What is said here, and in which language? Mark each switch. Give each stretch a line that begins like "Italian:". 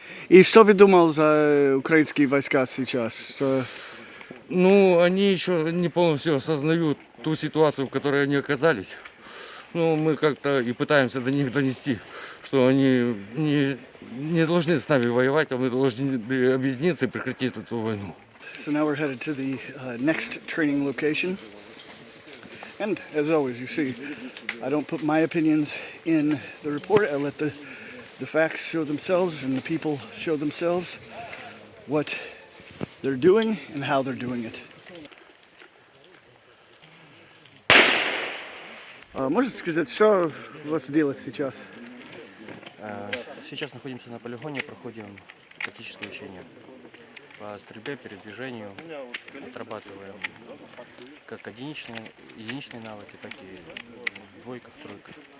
Russian: И что вы думал за украинские войска сейчас? Они еще не полностью осознают ту ситуацию, в которой они оказались. Мы как-то и пытаемся до них донести, что они не должны с нами воевать, а мы должны объединиться и прекратить эту войну.
English: So now we're headed to the next training location. And as always, you see, I don't put my opinions in the report. I let the facts show themselves and the people show themselves what they're doing and how they're doing it.
Russian: Можете сказать, что у вас делать сейчас? Сейчас находимся на полигоне, проходим тактическое учение. по стрельбе, передвижению. Отрабатываем как единичные навыки, так и в двойках, тройках.